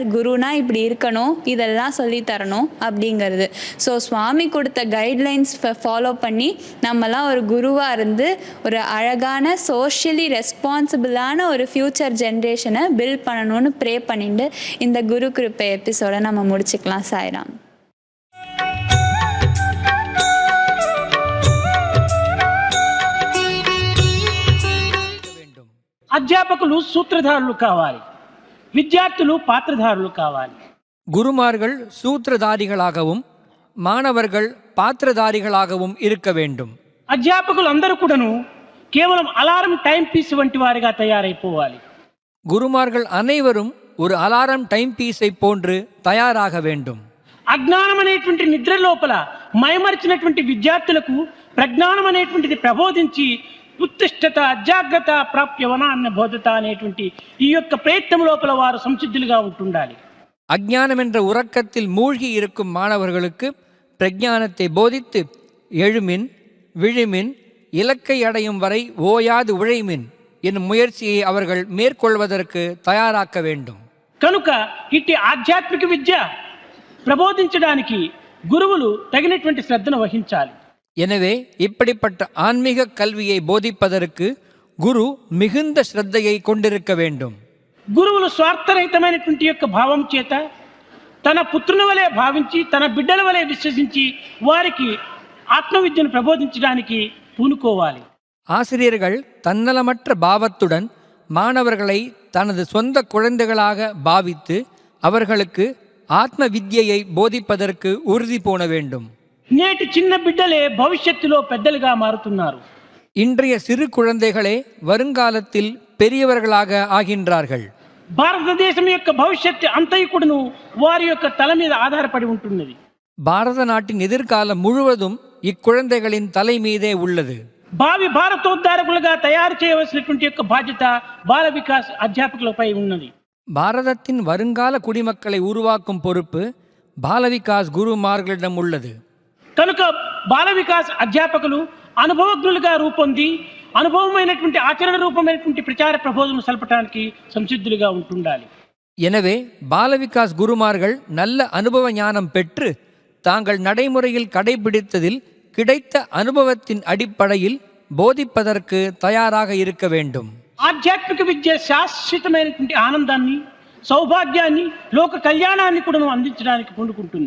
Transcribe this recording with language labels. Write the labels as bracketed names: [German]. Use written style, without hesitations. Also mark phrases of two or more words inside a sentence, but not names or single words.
[Tamil] குருனா இப்படி இருக்கணும், இதெல்லாம் சொல்லித்தரணும் அப்படிங்கிறது. ஸோ சுவாமி கொடுத்த [English] guidelines follow [Tamil] பண்ணி நம்மலாம் ஒரு குருவாக இருந்து ஒரு அழகான [English] socially responsible [Tamil] ஒரு [English] future generation [Tamil] பில்ட் பண்ணணும்னு ப்ரே பண்ணிட்டு இந்த குரு கிருப்பை எபிசோடை நம்ம முடிச்சுக்கலாம். சாய்ராம். [Telugu] అధ్యాపకులు సూత్రధారులు కావాలి, విద్యార్థులు పాత్రధారులు కావాలి. [Tamil] குருமார்கள் சூத்திரதாரிகளாகவும் மாணவர்கள் பாத்திரதாரிகளாகவும் இருக்க வேண்டும். [Telugu] అధ్యాపకులు అందరూ కూడాను కేవలం [English] alarm time piece [Telugu] వంటి వారిగా తయారైపోవాలి. [Tamil] குருமார்கள் அனைவரும் ஒரு [English] alarm time piece [Tamil] போன்று தயாராக வேண்டும். [Telugu] అజ్ఞానం అనేటువంటి నిద్ర లోపల మైమరిచినటువంటి విద్యార్థులకు ప్రజ్ఞానం అనేటువంటిది ప్రబోధించి [Sanskrit] ఉత్తిష్టత జాగ్రత్త ప్రాప్యవన [Telugu] అన్న బోధత అనేటువంటి ఈ యొక్క ప్రయత్నం లోపల వారు సంసిద్ధులుగా ఉంటుండాలి. [Tamil] அஞ்ஞானம் என்ற உறக்கத்தில் மூழ்கி இருக்கும் மாணவர்களுக்கு பிரஞானத்தை போதித்து எழுமின் விழுமின் இலக்கை அடையும் வரை ஓயாது உழைமின் என்னும் முயற்சியை அவர்கள் மேற்கொள்வதற்கு தயாராக்க வேண்டும். [Telugu] కనుక ఇట్టి ఆధ్యాత్మిక విద్య ప్రబోధించడానికి గురువులు తగినటువంటి శ్రద్ధను వహించాలి. [Tamil] எனவே இப்படிப்பட்ட ஆன்மீக கல்வியை போதிப்பதற்கு குரு மிகுந்த ஸ்ரத்தையை கொண்டிருக்க வேண்டும். [Telugu] గురువులు స్వార్థరహితమైనటువంటి యొక్క భావం చేత తన పుత్రుని వలె భావించి తన బిడ్డల వలె విశ్వసించి వారికి ఆత్మవిద్యను ప్రబోధించడానికి పూనుకోవాలి. [Tamil] ஆசிரியர்கள் தன்னலமற்ற பாவத்துடன் மாணவர்களை தனது சொந்த குழந்தைகளாக பாவித்து அவர்களுக்கு ஆத்ம வித்யை போதிப்பதற்கு உறுதி பூண வேண்டும். [Telugu] నేటి చిన్న బిడ్డలే భవిష్యత్తులో పెద్దలుగా మారుతున్నారు. [Tamil] இன்றைய சிறு குழந்தைகளே வருங்காலத்தில் பெரியவர்களாக ஆகின்றார்கள். [Telugu] భారతదేశం యొక్క భవిష్యత్తు అంతయుకుడును వారి యొక్క తల మీద ఆధారపడి ఉంటున్నది. [Tamil] பாரத நாட்டின் எதிர்காலம் முழுவதும் இக்குழந்தைகளின் தலை மீதே உள்ளது. [Telugu] భావి భారతోద్ధారకులుగా తయారు చేయవలసినటువంటి యొక్క బాధ్యత బాల వికాస్ అధ్యాపకులపై ఉన్నది. [Tamil] பாரதத்தின் வருங்கால குடிமக்களை உருவாக்கும் பொறுப்பு பாலவிகாஸ் குருமார்களிடம் உள்ளது. [Telugu] కనుక బాల వికాస్ అధ్యాపకులు అనుభవజ్ఞులుగా రూపొంది అనుభవమైనటువంటి ఆచరణ రూపమైనటువంటి ప్రచార ప్రబోధనలు సలపడానికి సంసిద్ధులుగా ఉంటుండాలి. [Tamil] எனவே பாலவிகாஸ் குருமார்கள் நல்ல அனுபவ ஞானம் பெற்று தாங்கள் நடைமுறையில் கடைபிடித்ததில் கிடைத்த அனுபவத்தின் அடிப்படையில் போதிப்பதற்கு தயாராக இருக்க வேண்டும். [Telugu] ఆధ్యాత్మిక విద్య శాశ్వతమైనటువంటి ఆనందాన్ని, సౌభాగ్యాన్ని, లోక కళ్యాణాన్ని కూడా అందించడానికి పూనుకుంటుంది.